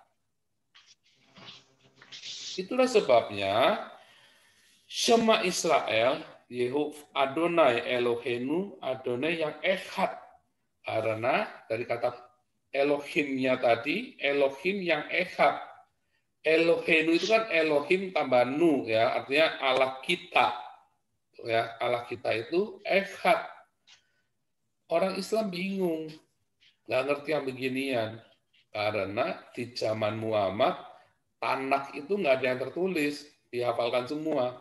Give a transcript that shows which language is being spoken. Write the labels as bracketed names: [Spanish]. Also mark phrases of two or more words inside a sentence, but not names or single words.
[Indonesian] Itulah sebabnya [Hebrew] שמע ישראל, יהוה אדני אלהינו, אדני [Indonesian] yang echad. Karena dari kata Elohimnya tadi, Elohim yang echad. Elohenu itu kan Elohim tambah nu, ya, artinya Allah kita. Ya, Allah kita itu echad. Orang Islam bingung, nggak ngerti yang beginian. Karena di zaman Muhammad, Tanakh itu nggak ada yang tertulis, dihafalkan semua.